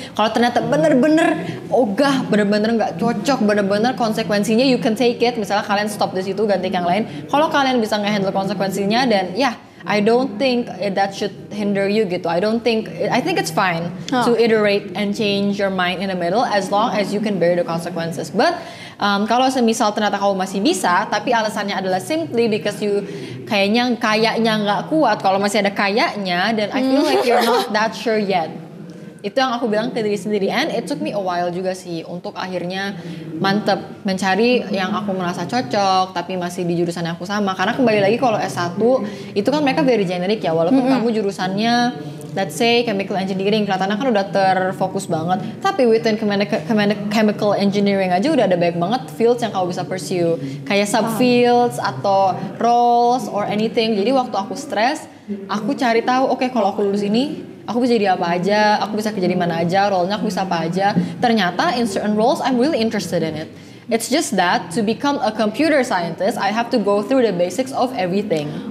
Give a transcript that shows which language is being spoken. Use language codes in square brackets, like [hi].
[id] Kalau ternyata bener-bener ogah, bener-bener nggak cocok, bener-bener konsekuensinya [en] you can take it. [id] Misalnya kalian stop di situ, ganti yang lain. Kalau kalian bisa nge-handle konsekuensinya, dan [en] I don't think that should hinder you [id] gitu. [en] I think it's fine to iterate and change your mind in the middle as long as you can bear the consequences. [id] But kalau semisal ternyata kamu masih bisa, tapi alasannya adalah [en] simply because you [id] kayaknya nggak kuat. Kalau masih ada kayaknya, [en] then I feel like you're not that sure yet. [id] Itu yang aku bilang ke diri sendiri, [en] and it took me a while [id] juga sih untuk akhirnya mantep mencari yang aku merasa cocok tapi masih di jurusan yang aku sama. Karena kembali lagi kalau S1 itu kan mereka very generic ya, walaupun kamu jurusannya [en] let's say [id] chemical engineering, kelihatannya kan udah terfokus banget, tapi [en] within chemical engineering [id] aja udah ada banyak banget fields yang kamu bisa pursue, kayak subfields atau roles or anything. Jadi waktu aku stres, aku cari tahu, oke, kalau aku lulus ini aku bisa jadi apa aja, aku bisa kerja di mana aja, role-nya aku bisa apa aja. Ternyata [en] in certain roles I'm really interested in it. It's just that to become a computer scientist, I have to go through the basics of everything.